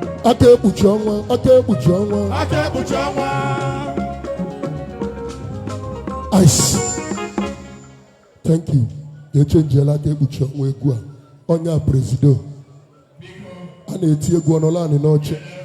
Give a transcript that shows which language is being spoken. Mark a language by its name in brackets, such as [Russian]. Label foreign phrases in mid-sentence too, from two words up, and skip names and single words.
[Igbo] Aka ekpuchi ọnwa, aka ekpuchi ọnwa. Aka ekpuchi ọnwa. [English] Ice. Thank you. [Igbo] Echenjiela aka ekpuchi ọnwa egwu a. Onye a Presido. A na-eti egwu, ọ nọla anị n'oche.